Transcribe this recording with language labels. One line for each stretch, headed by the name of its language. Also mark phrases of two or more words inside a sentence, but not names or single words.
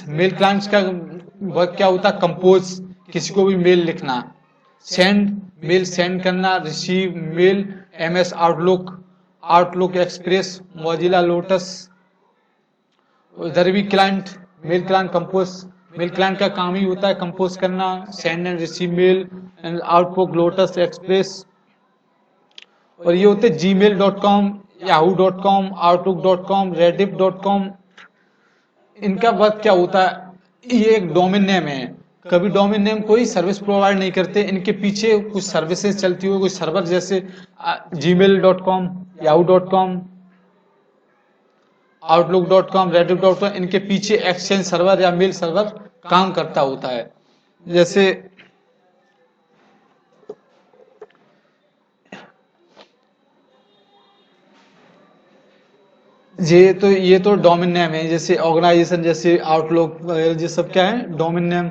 English: mail clients
Hindi: का वर्क क्या होता है, कंपोज, किसी को भी मेल लिखना, सेंड,
English: mail send
Hindi: करना,
English: receive mail, MS Outlook Express, Mozilla Lotus.
Hindi: उधर भी क्लाइंट,
English: mail client compose, mail client
Hindi: का काम ही होता है कंपोज करना,
English: send and receive mail,
Hindi: आउटलुक, लोटस, एक्सप्रेस। और ये होते gmail.com, yahoo.com, outlook.com, rediff.com। इनका वर्क क्या होता है, ये एक
English: domain name
Hindi: है। कभी
English: domain name
Hindi: कोई
English: service provide
Hindi: नहीं करते, इनके पीछे कुछ सर्विसेज चलती हुई, कोई सर्वर जैसे gmail.com, yahoo.com, outlook.com, rediff.com, इनके पीछे
English: exchange server
Hindi: या
English: mail server
Hindi: काम करता होता है। जैसे ये तो
English: domain name
Hindi: है, जैसे ऑर्गेनाइजेशन, जैसे आउटलुक वगैरह, ये सब क्या है,
English: domain name.